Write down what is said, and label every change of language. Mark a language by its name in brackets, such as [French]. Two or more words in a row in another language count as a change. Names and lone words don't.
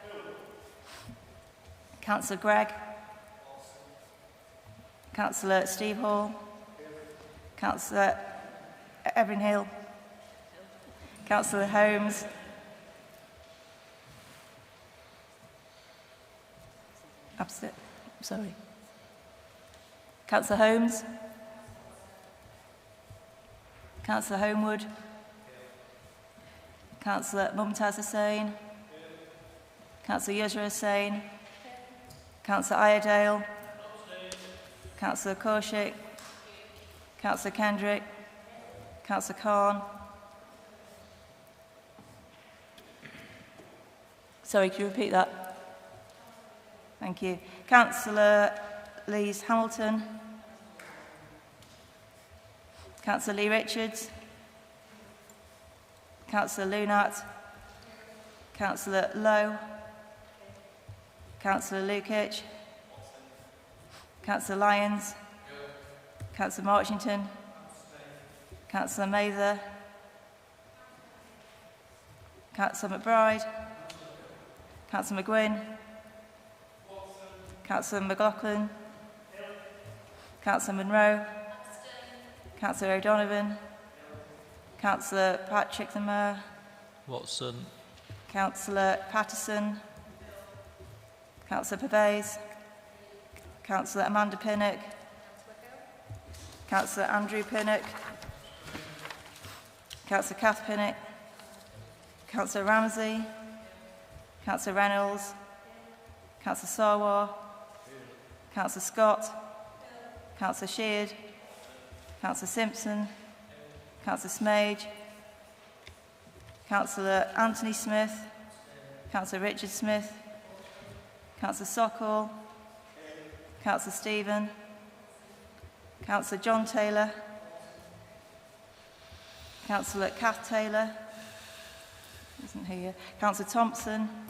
[English] Councillor Gregg. Councillor Steve Hall. Councillor Evan Hill. Councillor Holmes. Sorry. Councillor Holmes. Councillor Homewood. Councillor Mumtaz Hussain. Councillor Yusra Hussain. Councillor Iredale. Councillor Kaushik. Councillor Kendrick. Councillor Khan. Sorry, could you repeat that? Thank you. Councillor Lees Hamilton. Councillor Lee Richards. Councillor Lunat. Councillor Lowe. Councillor Lukic. Councillor Lyons. Councillor Marchington. Councillor Mather. Councillor McBride. Councillor McGuinn. Councillor McLaughlin. Councillor Monroe. Councillor O'Donovan. Councillor Patrick the Mayor. Watson. Councillor Patterson. Councillor Pervez. Councillor Amanda Pinnock. Councillor Andrew Pinnock. Councillor Kath Pinnock. Councillor Ramsey. Councillor Reynolds. Councillor Sarwar. Councillor Scott. Councillor Sheard. Councillor Simpson. Councillor Smage. Councillor Anthony Smith. Councillor Richard Smith. Councillor Sokol. Councillor Stephen. Councillor John Taylor. Councillor Kath Taylor. Isn't here. Councillor Thompson.